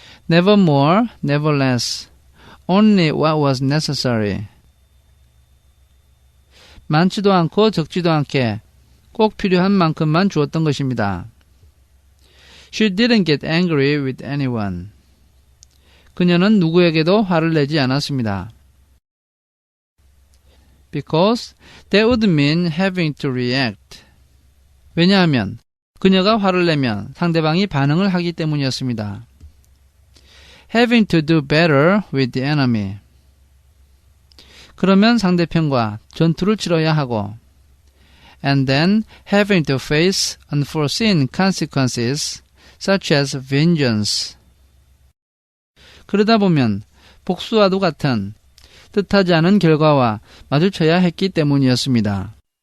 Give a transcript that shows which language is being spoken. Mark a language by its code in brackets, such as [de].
[en] Never more, never less. Only what was necessary. [ko] 많지도 않고 적지도 않게 꼭 필요한 만큼만 주었던 것입니다. [en] She didn't get angry with anyone. [ko] 그녀는 누구에게도 화를 내지 않았습니다. [en] Because that would mean having to react. [ko] 왜냐하면 그녀가 화를 내면 상대방이 반응을 하기 때문이었습니다. [en] Having to do better with the enemy. [ko] 그러면 상대편과 전투를 치러야 하고 [en] and then having to face unforeseen consequences such as vengeance. [ko] 그러다 보면 복수와도 같은 뜻하지 않은 결과와 마주쳐야 했기 때문이었습니다.